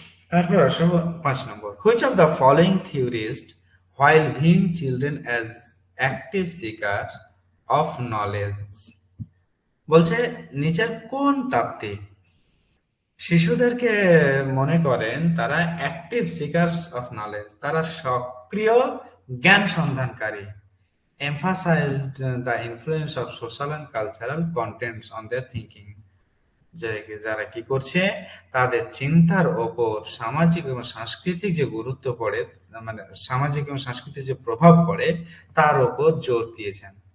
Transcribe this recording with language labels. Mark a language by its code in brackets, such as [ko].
[bn] তারপর আসো 5 নম্বর, [en] which of the following theorist while viewing children as active seekers of knowledge, [bn] বলছে নিচের কোন তাত্ত্বিক শিশুদেরকে মনে করেন তারা [en] active seekers of knowledge, [bn] তারা সক্রিয় জ্ঞান সন্ধানকারী। [en] emphasized the influence of social and cultural contents on their thinking. [bn] যারা কি করছে, তাদের চিন্তার ওপর সামাজিক এবং সাংস্কৃতিক যে গুরুত্ব পড়ে, মানে সামাজিক এবং সাংস্কৃতিক যে প্রভাব পড়ে তার ওপর জোর দিয়েছেন।